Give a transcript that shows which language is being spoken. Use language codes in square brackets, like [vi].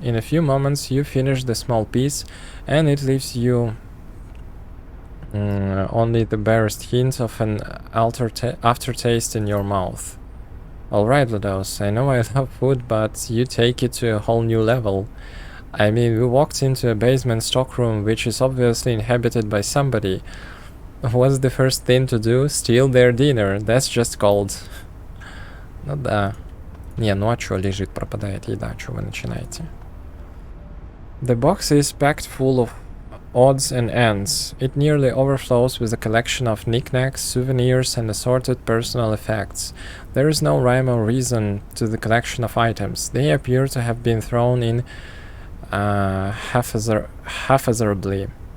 [en] In a few moments, you finish the small piece, and it leaves you only the barest hint of an aftertaste in your mouth. Alright, Lados, I know I love food, but you take it to a whole new level. I mean, we walked into a basement stockroom which is obviously inhabited by somebody. What's the first thing to do? Steal their dinner. That's just cold. [ru] Ну да. Не, ну а чё, лежит, пропадает еда, чё вы начинаете? [en] The box is packed full of odds and ends. It nearly overflows with a collection of knickknacks, souvenirs, and assorted personal effects. There is no rhyme or reason to the collection of items. They appear to have been thrown in haphazardly.